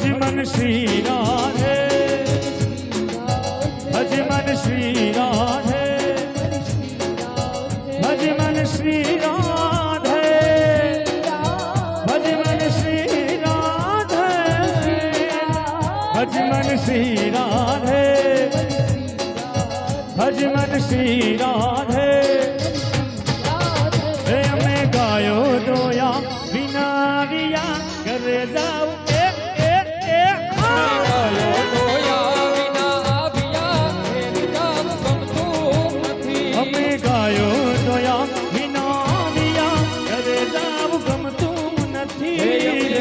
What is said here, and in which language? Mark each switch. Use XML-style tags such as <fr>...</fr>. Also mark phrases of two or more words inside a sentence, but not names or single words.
<hi>मन श्री राधे भज मन श्री राधे भज मन श्री राधे भज मन श्री राधे भज मन श्री राधे भज मन श्री राधे</hi> <gu>અમે ગાયો દોયા વિના વિયા ઘરે જાઉં ગાયો દોયા વિના આવ્યા ઘેર જાવ ગમતું નથી. અમે ગાયો દોયા વિના વિયા ઘરે જાઉં ગમતું નથી.</gu>